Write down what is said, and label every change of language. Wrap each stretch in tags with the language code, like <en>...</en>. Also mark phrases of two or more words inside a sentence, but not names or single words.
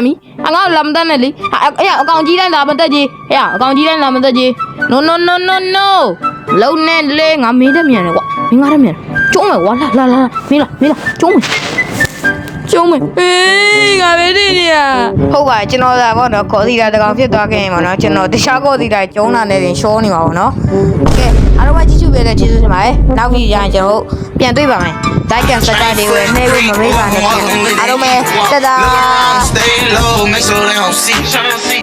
<my>ပြီငါလာမတက်နဲ့လေအဲ့အကောင်ကြီးတိုင်းလာမတက်ကြီးအဲ့အကောင်ကြီးတိုင်းလာမတက်ကြီး no လုံနဲ့လေငါမင်းတက်မြန်တယ်ကွာမင်းငါတက်မြန်ကျုံးမယ်ကွာလာမင်းလာကျုံးမယ်အေးငါပဲနေနေရဟုတ်ပါကျွန်တော်သာပေါ့နော်ကော်စီတာတကောင်ဖြစ်သွားခဲ့ရင်ပေါ့နော်ကျွန်တော်တခြားကော်စီတာကျုံးတာနဲ့တင်ရှောနေပါပေါ့နော်ကဲအားလုံးပဲကြည့်ရှုပေးတဲ့ကျေးဇူးတင်ပါတယ်နောက်ပြီးရရင်ကျွန်တော်ပြန်တွေ့ပါမယ်</my> <en>like and subscribe</en> <my>တွေနှိပ်လို့မမေ့ပါနဲ့အားလုံးပဲတဒါ</my> <en>Stay low, make sure they don't see.</en>